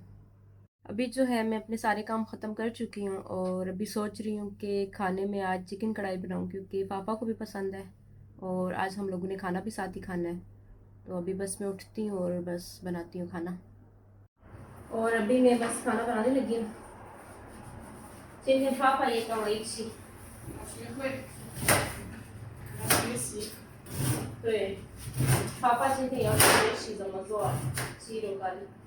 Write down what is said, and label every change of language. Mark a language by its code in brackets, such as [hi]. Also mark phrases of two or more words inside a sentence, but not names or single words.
[hi] अभी जो है मैं अपने सारे काम ख़त्म कर चुकी हूँ और अभी सोच रही हूँ कि खाने में आज चिकन कढ़ाई बनाऊँ क्योंकि पापा को भी पसंद है और आज हम लोगों ने खाना भी साथ ही खाना है। तो अभी बस मैं उठती हूँ और बस बनाती हूँ खाना। और अभी मैं बस खाना बनाने लगी हूँ। [zh] 今天爸爸也跟我一起。学会学习。对，爸爸今天要学习怎么做鸡肉咖喱。